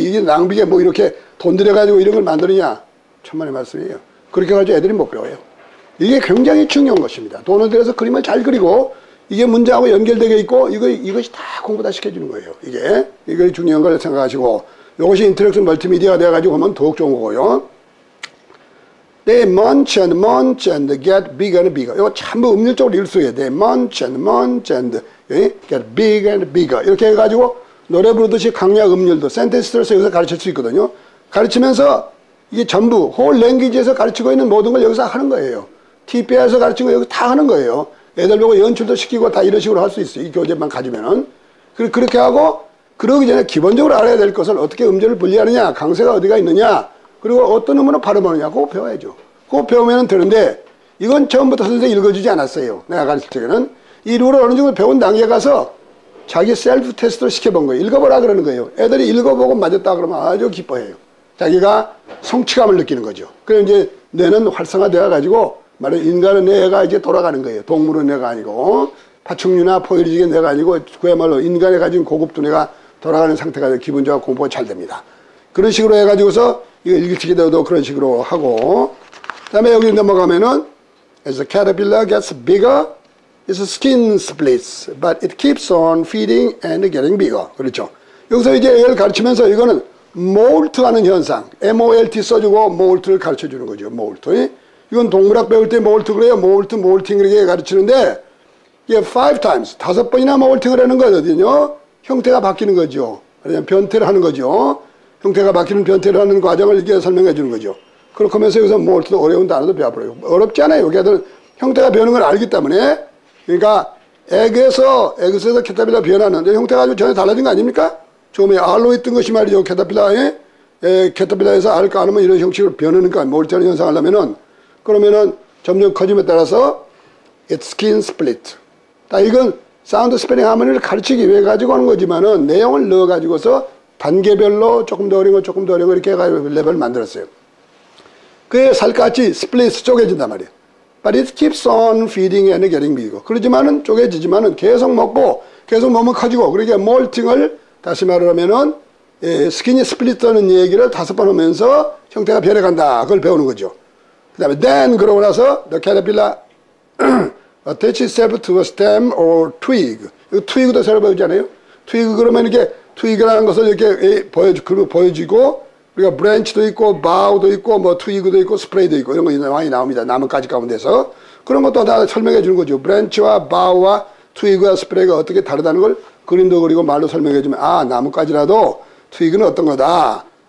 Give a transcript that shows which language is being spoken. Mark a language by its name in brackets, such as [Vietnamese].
[Korean] 이게 낭비게 뭐 이렇게 돈 들여가지고 이런 걸 만드느냐. 천만의 말씀이에요. 그렇게 가지고 애들이 못 배워요. 이게 굉장히 중요한 것입니다. 돈을 들여서 그림을 잘 그리고 이게 문장하고 연결되어 있고 이것이 다 공부 다 시켜주는 거예요. 이게 중요한 걸 생각하시고 이것이 인터랙션 멀티미디어가 돼가지고 하면 더욱 좋은 거고요. [English] They munch and get bigger and bigger. [Korean] 이거 전부 음률적으로 읽을 수 있어요. [English] They munch and get bigger and bigger. [Korean] 이렇게 해가지고 노래 부르듯이 강약 음률도 센텐스들에서 여기서 가르칠 수 있거든요. 가르치면서 이게 전부 whole language에서 가르치고 있는 모든 걸 여기서 하는 거예요. TP에서 가르치고 여기 다 하는 거예요. 애들 보고 연출도 시키고 다 이런 식으로 할 수 있어요. 이 교재만 가지면은. 그렇게 하고 그러기 전에 기본적으로 알아야 될 것을 어떻게 음절을 분리하느냐, 강세가 어디가 있느냐, 그리고 어떤 음으로 발음하느냐, 그거 배워야죠. 그거 배우면 되는데, 이건 처음부터 선생님이 읽어주지 않았어요. 내가 가르칠 때는. 이 룰을 어느 정도 배운 단계에 가서 자기 셀프 테스트를 시켜본 거예요. 읽어보라 그러는 거예요. 애들이 읽어보고 맞았다 그러면 아주 기뻐해요. 자기가 성취감을 느끼는 거죠. 그래서 이제 뇌는 활성화되어 가지고, 말해 인간의 뇌가 이제 돌아가는 거예요. 동물의 뇌가 아니고, 파충류나 포유류의 뇌가 아니고, 그야말로 인간이 가진 고급 두뇌가 돌아가는 상태가 기본적으로 공부가 잘 됩니다. 그런 식으로 해가지고서 이거 읽히게 되어도 그런 식으로 하고, 그 다음에 여기 넘어가면은 [English] as the caterpillar gets bigger, its skin splits, but it keeps on feeding and getting bigger. [Korean] 그렇죠. 여기서 이제 이걸 가르치면서 이거는 몰트하는 현상, MOLT 써주고 몰트를 가르쳐주는 거죠. 몰트. 이건 동물학 배울 때 몰트 그래요. 몰팅 이렇게 가르치는데 이게 5 times, 5번이나 몰팅을 하는 거거든요. 형태가 바뀌는 거죠. 아니면 변태를 하는 거죠. 형태가 바뀌는 변태를 하는 과정을 이렇게 설명해 주는 거죠. 그렇게 하면서 여기서 몰트도 어려운 단어도 배워버려요. 어렵지 않아요. 걔들 형태가 변하는 걸 알기 때문에. 그러니까 에그에서 캐터필러 변하는데 형태가 아주 전혀 달라진 거 아닙니까? 처음에 R로 있던 것이 말이죠. 캐터필라에서 R 까놓으면 이런 형식으로 변하니까 몰트하는 현상을 하면은 그러면은 점점 커짐에 따라서 [English] it's skin split. [Korean] 다 이건 사운드 스펠링 하모니를 가르치기 위해 가지고 하는 거지만은 내용을 넣어 가지고서 단계별로 조금 더 어려운 거 조금 더 어려운 거 이렇게 해가지고 레벨을 만들었어요. 그게 살갗이 스플릿 쪼개진단 말이에요. [English] But it keeps on feeding and getting bigger. [Korean] 그러지만은 쪼개지지만은 계속 먹고 계속 몸은 커지고 그러니까 몰팅을 다시 말하면은 스킨이 스플릿하는 얘기를 5번 하면서 형태가 변해간다. 그걸 배우는 거죠. 그 다음에 [English] then [Korean] 그러고 나서 [English] the caterpillar attaches itself to a stem or twig. [Korean] 이거 twig도 새로 배우잖아요. twig 그러면 이렇게 twig이라는 것을 이렇게 보여지고 우리가 branch도 있고 bow도 있고 뭐 twig도 있고 spray도 있고 이런 거 많이 나옵니다. 나뭇가지 가운데서 그런 것도 다 설명해 주는 거죠. branch와 bow와 twig와 spray가 어떻게 다르다는 걸 그림도 그리고 말로 설명해 주면 아 나뭇가지라도 트윅은 어떤 거다.